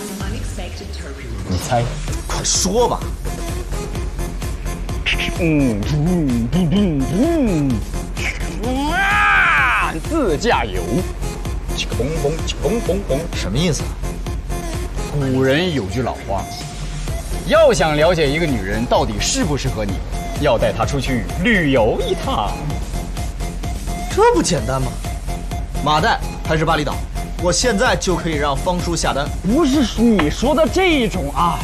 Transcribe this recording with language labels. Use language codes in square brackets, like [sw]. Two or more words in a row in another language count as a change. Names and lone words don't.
[zh] 你猜，快說吧。自駕遊，什么意思啊？古人有句老話，要想了解一個女人到底適不適合你，要帶她出去旅遊一趟。這不簡單嗎？馬代還是巴厘島？我現在就可以讓方叔下單。不是你說的這種啊！